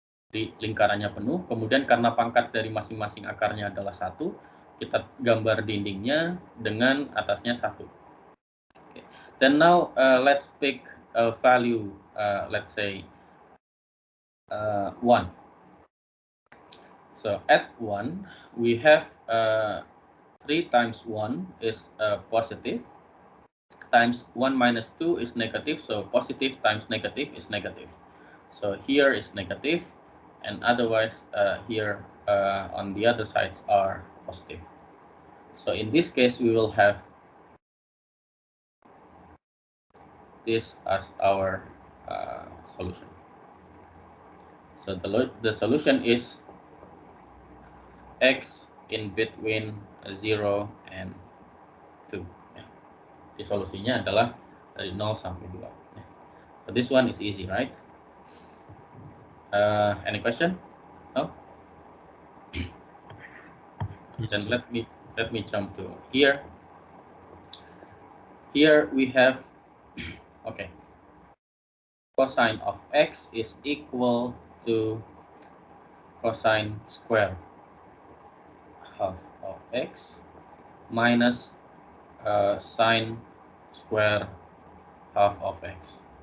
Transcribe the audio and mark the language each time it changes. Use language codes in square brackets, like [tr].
[id] Di lingkarannya penuh, kemudian karena pangkat dari masing-masing akarnya adalah 1, kita gambar dindingnya dengan atasnya 1. [en] Okay. Then now let's pick a value, let's say 1. So at 1 we have 3 times 1 is positive, times 1 minus 2 is negative, so positive times negative is negative. So here is negative, and otherwise here on the other sides are positive. So in this case we will have this as our solution. So the solution is x in between 0 and 2. [id] Ya. Jadi solusinya adalah dari 0 sampai 2. Ya. [en] So this one is easy, right? Any question? No? Then let me jump to here. Here we have, okay, cosine of x is equal to cosine square half of x minus sine square half of x.